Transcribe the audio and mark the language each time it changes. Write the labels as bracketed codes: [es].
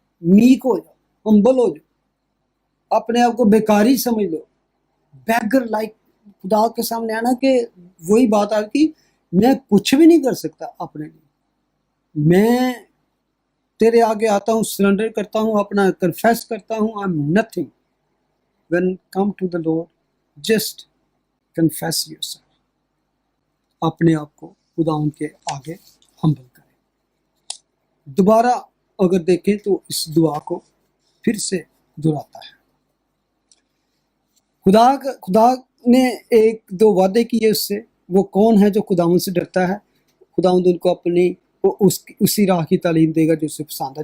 [ur] Make ہو جاؤ، ہمبل ہو جاؤ، اپنے آپ کو بیکاری سمجھ لو، بیگر لائک خدا کے سامنے آنا کہ وہی بات آ کی میں کچھ بھی نہیں کر سکتا اپنے لیے، میں تیرے آگے آتا ہوں، سرنڈر کرتا ہوں، اپنا کنفیس کرتا ہوں [en] I'm nothing. When come to the Lord, just confess yourself. [ur] اپنے آپ کو خدا ان کے آگے ہمبل کریں. دوبارہ اگر دیکھیں تو اس دعا کو پھر سے دہراتا ہے. خدا نے ایک دو وعدے کیے اس سے. وہ کون ہے جو خداوند سے ڈرتا ہے؟ خداوند ان کو اپنی اسی راہ کی تعلیم دے گا جو اسے پسند ہے.